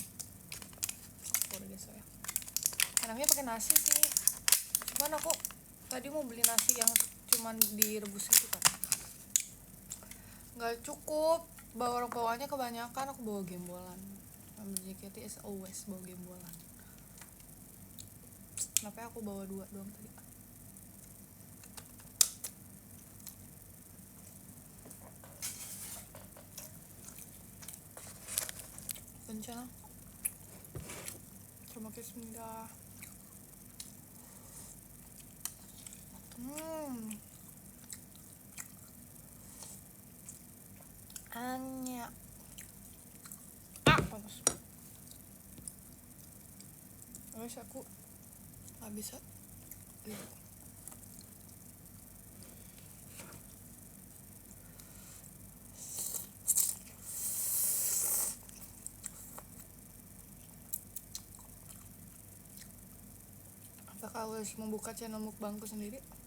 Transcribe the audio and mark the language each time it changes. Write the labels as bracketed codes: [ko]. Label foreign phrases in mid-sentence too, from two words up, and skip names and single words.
[id] Udah biasa ya. Enaknya pakai nasi sih. Cuman aku tadi mau beli nasi yang cuman direbus gitu kan, nggak cukup. Bawanya kebanyakan, aku bawa gembolan. JKT [en] as always [id] bawa gembolan. Kenapa aku bawa 2 doang tadi? [ko] 괜찮아? 잘 먹겠습니다. 아니야. [id] panas. Terus aku nggak bisa gitu. Apakah harus membuka channel mukbangku sendiri?